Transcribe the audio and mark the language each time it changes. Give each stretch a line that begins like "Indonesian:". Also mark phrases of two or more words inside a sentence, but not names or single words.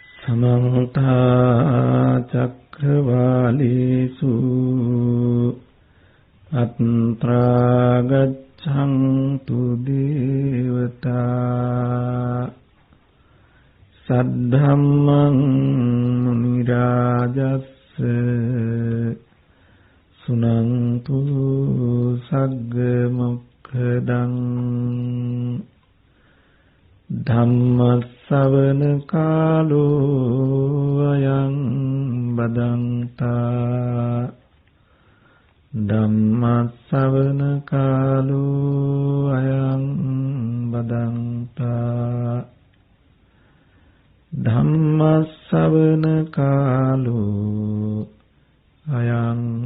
Pali: समन्त चक्रवालेषु अत्रा गच्छन्तु देवता सद्धम्मं मुनिराजस्य सुनन्तु सग्गमुखदं धम्मස්සවන කාලෝ අයං බදන්තා ධම්මස්සවන කාලෝ අයං බදන්තා ධම්මස්සවන කාලෝ අයං